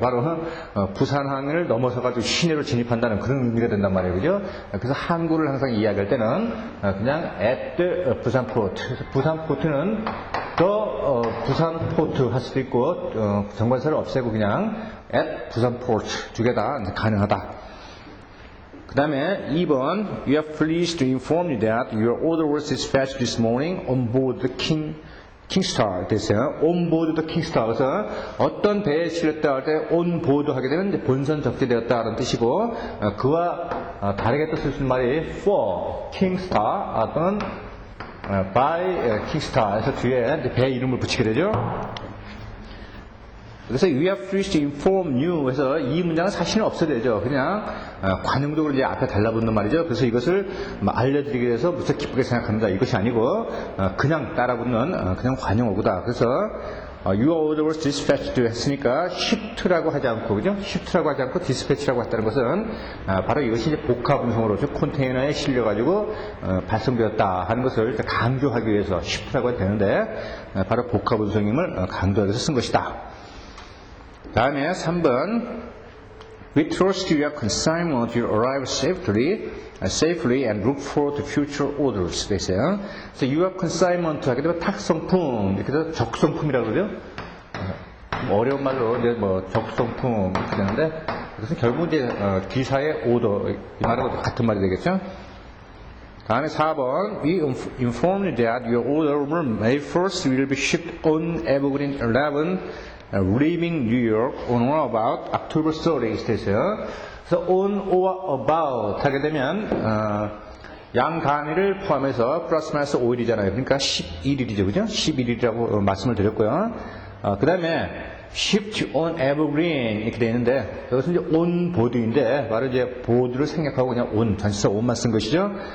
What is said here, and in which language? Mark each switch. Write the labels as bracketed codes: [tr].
[ko] 바로 부산항을 넘어서가지고 시내로 진입한다는 그런 의미가 된단 말이에요. 그죠? 그래서 항구를 항상 이야기할 때는 그냥 at the 부산 port. 그래서 부산 포트는 더 부산 포트 할 수도 있고, 정관사를 없애고 그냥 at 부산 port 두 개 다 가능하다. 그 다음에 2번 [en] You are pleased to inform you that your order was dispatched this morning on board the Kingstar [ko] 됐어요. [en] on board the Kingstar. [ko] 그래서 어떤 배에 실렸다 할 때 on board 하게 되면 이제 본선 적재되었다는 뜻이고, 그와 다르게 또 쓸 수 있는 말이 for Kingstar 또는 by Kingstar에서 뒤에 배 이름을 붙이게 되죠. 그래서 [en] we are pleased to inform you [ko] 해서 이 문장은 사실은 없어야 되죠. 그냥 관용적으로 이제 앞에 달라붙는 말이죠. 그래서 이것을 알려드리기 위해서 무척 기쁘게 생각합니다. 이것이 아니고 그냥 따라붙는 그냥 관용어구다. 그래서 [en] your order was dispatched [ko] 했으니까 shipped라고 하지 않고, 그죠? shipped라고 하지 않고 dispatch라고 했다는 것은 바로 이것이 이제 복합 운송으로 즉 컨테이너에 실려가지고 발송되었다 하는 것을 강조하기 위해서 shipped라고 해도 되는데 바로 복합 운송임을 강조하기 위해서 쓴 것이다. 다음에 3번 [en] We trust your consignment will arrive safely and look forward to future orders. [ko] 돼 있어요. 그래서 your consignment 하게 되면 탁성품, 이렇게 해서 적성품이라고 그러죠. 어려운 말로 이제 뭐 적성품 이렇게 되는데 그것은 결국 이제 기사의 오더 이 말하고 같은 말이 되겠죠. 다음에 4번 [en] We inform you that your order on May 1st will be shipped on Evergreen 11 leaving New York on or about October 30th [ko] 됐어요. 그래서 on or about 하게 되면 양 단위를 포함해서 플러스 마이너스 5일이잖아요. 그러니까 11일이죠. 그죠? 11일이라고 말씀을 드렸고요. 그 다음에 shipped on Evergreen 이렇게 되어 있는데 이것은 이제 on 보드인데 바로 이제 보드를 생략하고 그냥 on 전치사 on만 쓴 것이죠.